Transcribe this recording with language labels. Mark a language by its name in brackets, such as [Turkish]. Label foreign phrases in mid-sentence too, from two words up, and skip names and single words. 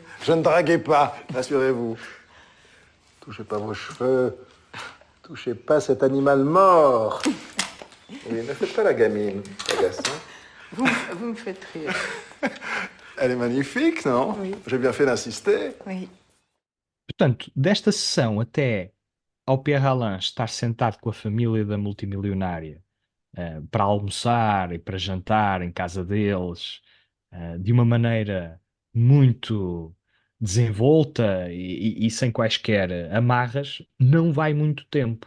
[French] Je ne draguais pas, rassurez-vous. Touchez pas vos cheveux. Touchez pas cet animal mort. Oui, ne faites pas la gamine, c'est agaçant. Vous me faites rire. Elle est magnifique, non? Oui. J'ai bien fait d'insister. Oui. [Portuguese] Portanto, desta sessão até ao Pierre Alain estar sentado com a família da multimilionária para almoçar e para jantar em casa deles, de uma maneira muito desenvolta e sem quaisquer amarras, não vai muito tempo.